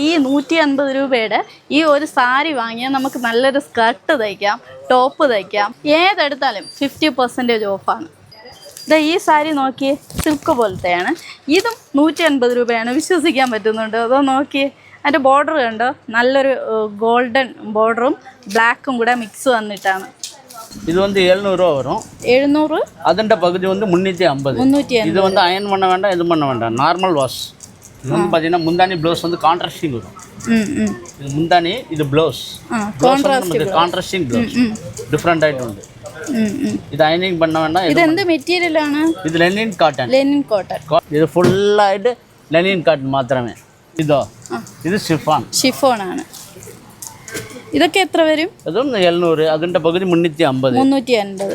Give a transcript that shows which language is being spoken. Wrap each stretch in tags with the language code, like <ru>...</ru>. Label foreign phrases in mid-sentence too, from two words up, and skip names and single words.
<ml>ഈ 150 രൂപയുടെ ഈ ഒരു സാരി വാങ്ങിയാൽ നമുക്ക് നല്ലൊരു സ്കർട്ട് തയ്ക്കാം, ടോപ്പ് തയ്ക്കാം. ഏതെടുത്താലും 50% ഓഫാണ്. ഈ സാരി നോക്കിയേ, സിൽക്ക് പോലത്തെയാണ്. ഇതും 150 രൂപയാണ്. വിശ്വസിക്കാൻ പറ്റുന്നുണ്ടോ? അതോ നോക്കിയേ, അതിൻ്റെ ബോർഡർ കണ്ടോ, നല്ലൊരു ഗോൾഡൻ ബോർഡറും ബ്ലാക്കും കൂടെ മിക്സ് വന്നിട്ടാണ്.</ml> <ta>இது வந்து 700 ரூபா வரும். 700. அதண்ட பகுதி வந்து 350. இது வந்து அயன் பண்ண வேண்டாம், இது பண்ண வேண்டாம்,</ta> <en>normal wash.</en> <ta>இது வந்து பார்த்தீங்கன்னா முந்தானி ப்ளவுஸ் வந்து கான்ட்ராஸ்டிங் வரும். இது முந்தானி, இது ப்ளவுஸ்.</ta> <en>contrasting blouse different</en> <ta>ஆயிட்டு ഉണ്ട്.</ta> <ml>ഇത് അയനിങ് பண்ண വേണ്ട. ഇത് എന്ത് മെറ്റീരിയൽ ആണ്? ഇത്</ml> <en>linen cotton. linen cotton.</en> <ml>ഇത് ഫുൾ ആയിട്ട്</ml> <en>linen cotton</en> <ml>മാത്രമേ. ഇത് ഷിഫോൺ ആണ്. ഇതൊക്കെ എത്ര വരും? അതും 700. അതിന്റെ പകുതി 350.</ml>